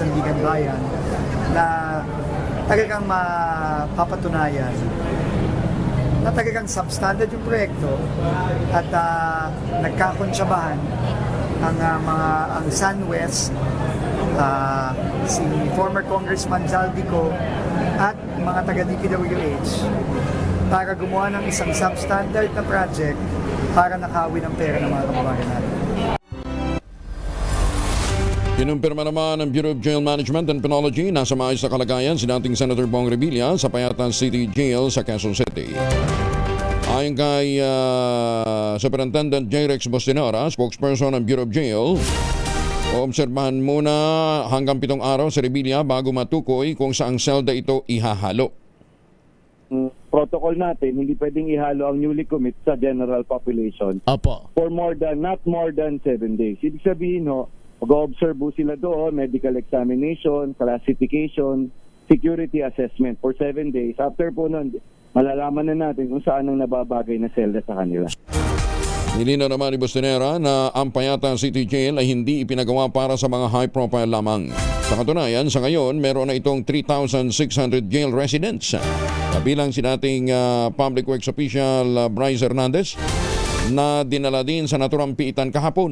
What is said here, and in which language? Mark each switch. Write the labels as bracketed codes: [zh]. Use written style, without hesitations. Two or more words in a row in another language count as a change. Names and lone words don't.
[tl] Sandigan Bayan na talagang mapapatunayan na talagang substandard yung proyekto at nagkakonsyabahan ang SunWest, si [en] former Congressman [tl] Zaldico at mga taga-DPWH para gumawa ng isang substandard na project para nakawin ang pera ng mga kababayan natin. Kinumpirma naman ng Bureau of Jail Management and Penology na sa maayos na kalagayan si dating Senator Bong Revilla sa Payatan City Jail sa Quezon City. Ayon kay Superintendent J. Rex Bostinora, spokesperson ng Bureau of Jail, oobserbahan muna hanggang 7 araw si Revilla bago matukoy kung saang selda ito ihahalo. Protocol natin, hindi pwedeng ihalo ang [en] newly commit [tl] sa [en] general population for not more than 7 days. [tl] Ibig sabihin, mag-observe sila doon, [en] medical examination, classification, security assessment for 7 days. [tl] After po nun, malalaman na natin kung saan ang nababagay na selda sa kanila. Nilinaw naman ni Bostinera na ang Payatan City Jail ay hindi ipinagawa para sa mga high profile lamang. Sa katunayan, sa ngayon, meron na itong 3,600 [en] jail residents. [tl] Kabilang si dating [en] Public Works Official [tl] Bryce Hernandez na dinala din sa naturang piitan kahapon.